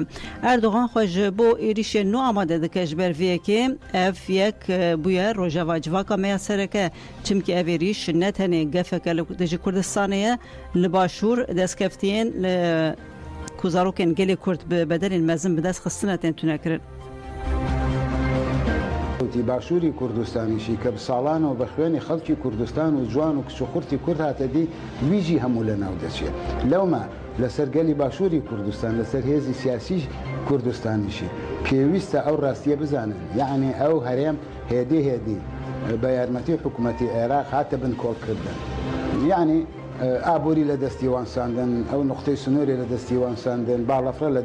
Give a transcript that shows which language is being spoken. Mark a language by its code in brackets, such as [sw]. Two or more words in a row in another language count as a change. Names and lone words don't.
[ku] Erdogan xwe ji bo êrişên nû amade dike ji ber vê yekê ev yek bûye rojava civaka meya sereke çimkî ev êrîş ne tenê gefeke li dijî Kurdistanê ye li başûr destkeftiyên ku zarokên gelê Kurd bi bedelên mezin bi dest xistine tên tune kirin. [ckb] باشووری کوردستانیشی کە ساڵان و بە خوێنی خەڵکی کوردستان و جوان و کچوخورتی کورد هاتەدی ویژی هەموو لە ناو دەچێت لەومە لەسەر گەلی باشووری کوردستان لەسەر هێزی سیاسی کوردستانیشی پێویستە ئەو ڕاستیە بزانن یعنی ئەو هەرێم هێدی بە یارمەتی حکوومەتی عێراق هاتە بن کۆڵکردن یعنی ئابووری لە دەستیوان ساندن ئەو نقطەی سنووری لە دەستیوان ساندن باڵەفرە لە